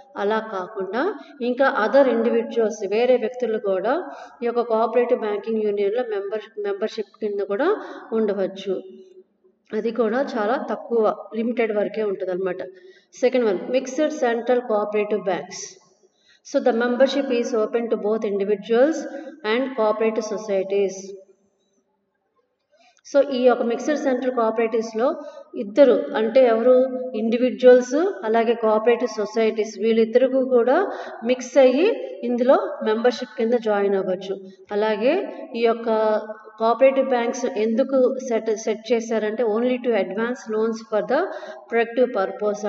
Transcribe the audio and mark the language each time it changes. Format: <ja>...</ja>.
<te>అలా కాకుండా ఇంకా అదర్ ఇండివిజువల్స్, వేరే వ్యక్తులు కూడా ఈ యొక్క కోఆపరేటివ్ బ్యాంకింగ్ యూనియన్లో మెంబర్షిప్ కింద కూడా ఉండవచ్చు. అది కూడా చాలా తక్కువ, లిమిటెడ్ వరకే ఉంటుంది అనమాట. Second one, mixed central cooperative banks.</te> <en>So the membership is open to both individuals and cooperative societies.</en> <te>So ఈ యొక్క మిక్స్డ్ సెంట్రల్ కోఆపరేటివ్స్లో ఇద్దరు, అంటే ఎవరు? ఇండివిజువల్స్ అలాగే కోఆపరేటివ్ సొసైటీస్, వీళ్ళిద్దరు కూడా మిక్స్ అయ్యి ఇందులో మెంబర్షిప్ కింద జాయిన్ అవ్వచ్చు. అలాగే ఈ యొక్క కోఆపరేటివ్ బ్యాంక్స్ ఎందుకు సెట్ చేశారంటే</te> <en>Only to advance loans for the productive purpose.</en>